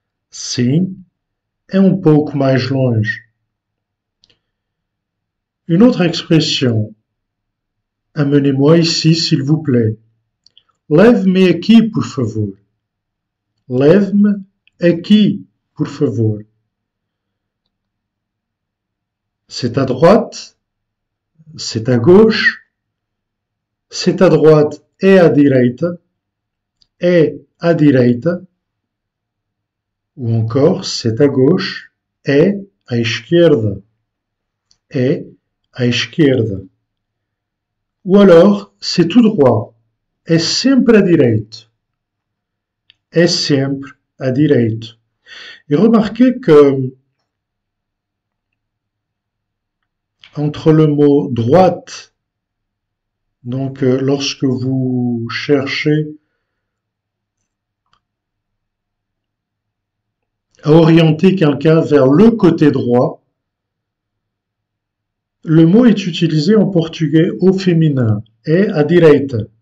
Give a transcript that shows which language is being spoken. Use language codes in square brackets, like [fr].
[pt] Sim, é um pouco mais longe. [fr] Une autre expression. Amenez-moi ici, s'il vous plaît. [pt] Leve-me aqui, por favor. Leve-me aqui, por favor. [fr] C'est à droite, c'est à gauche, c'est à droite [pt] é à direita, é à direita, [fr] ou encore c'est à gauche, [pt] é à esquerda, é à esquerda. [fr] Ou alors c'est tout droit, [pt] é sempre à direita, é sempre à direita. [fr] Et remarquez que entre le mot droite, donc lorsque vous cherchez à orienter quelqu'un vers le côté droit, le mot est utilisé en portugais au féminin, [pt] é à direita.